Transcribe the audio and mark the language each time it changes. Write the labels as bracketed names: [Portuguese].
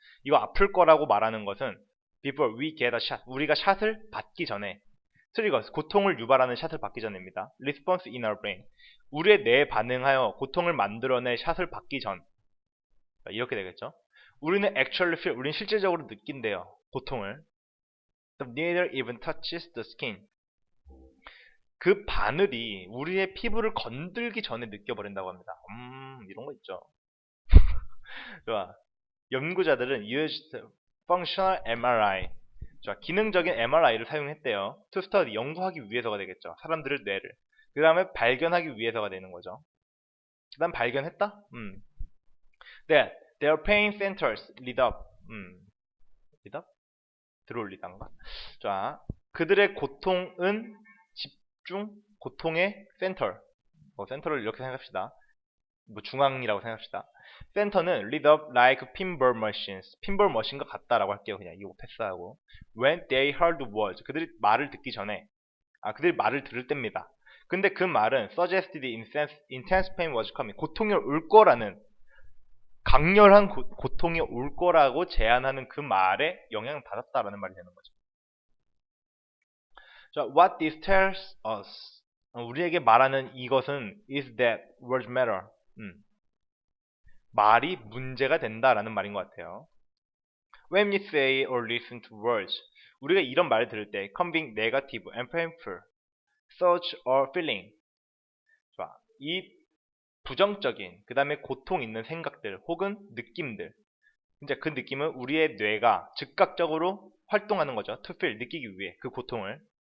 [Korean] 이거 아플 거라고 말하는 것은 [English] before we get a shot. [Korean] 우리가 샷을 받기 전에. 트리거, 고통을 유발하는 샷을 받기 전입니다. [English] Response in our brain. [Korean] 우리의 뇌에 반응하여 고통을 만들어낼 샷을 받기 전. 이렇게 되겠죠. 우리는 [English] actually feel, [Korean] 우리는 실질적으로 느낀대요. 고통을. [English] The needle even touches the skin. [Korean] 그 바늘이 우리의 피부를 건들기 전에 느껴버린다고 합니다. 이런 거 있죠. 좋아. 연구자들은 [English] used functional MRI, [Korean] 좋아. 기능적인 MRI를 사용했대요. [English] To study, [Korean] 연구하기 위해서가 되겠죠. 사람들의 뇌를. 그 다음에 발견하기 위해서가 되는 거죠. 그 다음 발견했다? [English] That their pain centers lead up. [Korean] lead up? 들어올리단가? 자, 그들의 고통은 집중, 고통의 센터. 센터를 이렇게 생각합시다. 뭐 중앙이라고 생각합시다. 센터는 [English] lead up like pinball machines. [Korean] 핀볼 머신과 같다라고 할게요. 그냥 이거 패스하고. [English] When they heard words. [Korean] 그들이 말을 듣기 전에. 그들이 말을 들을 때입니다. 근데 그 말은 [English] suggested intense pain was coming. [Korean] 고통이 올 거라는 강렬한 고통이 올 거라고 제안하는 그 말에 영향을 받았다라는 말이 되는 거죠. [English] 자, what this tells us. [Korean] 우리에게 말하는 이것은 [English] is that words matter. [Korean] 말이 문제가 된다라는 말인 것 같아요. [English] When you say or listen to words, [Korean] 우리가 이런 말을 들을 때 [English] conveying negative and painful thoughts or feeling. [Korean] 좋아. 이 부정적인, 그 다음에 고통 있는 생각들 혹은 느낌들. 이제 그 느낌은 우리의 뇌가 즉각적으로 활동하는 거죠. [English] To feel, [Korean] 느끼기 위해 그 고통을.